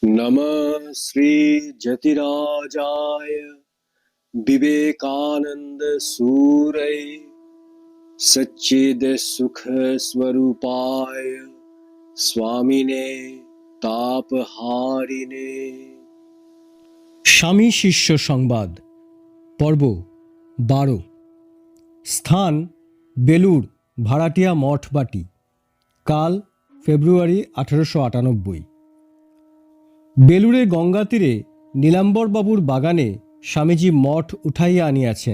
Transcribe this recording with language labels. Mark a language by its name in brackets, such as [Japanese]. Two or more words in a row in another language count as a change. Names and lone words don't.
[Sanskrit] नमः श्री जतिराजाय विवेकानंद सूरय सच्चिद सुख स्वरूपाय स्वामिने तापहारिणे। [Bangla] স্বামী শিষ্য সংবাদ পর্ব 12। স্থান বেলুড় ভাড়াটিয়া মঠবাটি। কাল ফেব্রুয়ারি 1898। বেলুড়ে গঙ্গা তীরে নীলাম্বরবাবুর বাগানে স্বামীজি মঠ উঠাইয়া আনিয়াছেন।